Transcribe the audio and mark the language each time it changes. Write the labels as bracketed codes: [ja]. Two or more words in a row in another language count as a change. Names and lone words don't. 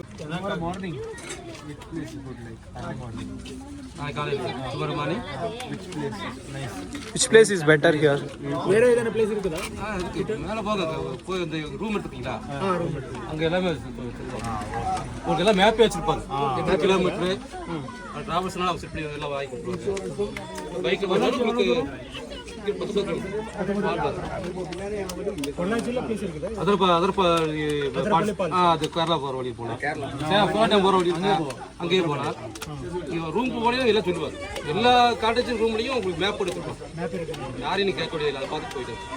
[en] ಮಾರ್ನಿಂಗ್ which place you would like early morning tomorrow morning which place is better here? [kn] ಬೇರೆ ಏನಾರ ಪ್ಲೇಸ್ ಇರುತ್ತದಾ? [ta] மேலே போங்க போய் அந்த ரூம் எடுத்துக்கீங்களா அங்கே எல்லாமே உங்களுக்கு எல்லாம் மேப்பே வச்சிருப்பாங்க எத்தனை கிலோமீட்டரு டிராவல்ஸ்னால அவங்க செட் பண்ணி எல்லாம் வாங்கி கொடுத்துருவாங்க பைக்கில் வந்தாலும் உங்களுக்கு பொள்ளாச்சியில் ಪ್ಲೇಸ್ இருக்குதா? அது கேரளா போகிற வழி போகலாம் கோட்டம் போகிற வழி அங்கேயே போகலாம் ரூம் போனீங்கன்னா எல்லாம் சொல்லுவாங்க எல்லா காட்டேஜ் ரூம்லையும் உங்களுக்கு மேப் எடுத்துருப்போம் யாரையும் நீ கேட்க முடியாது அதை பார்த்து போயிட்டு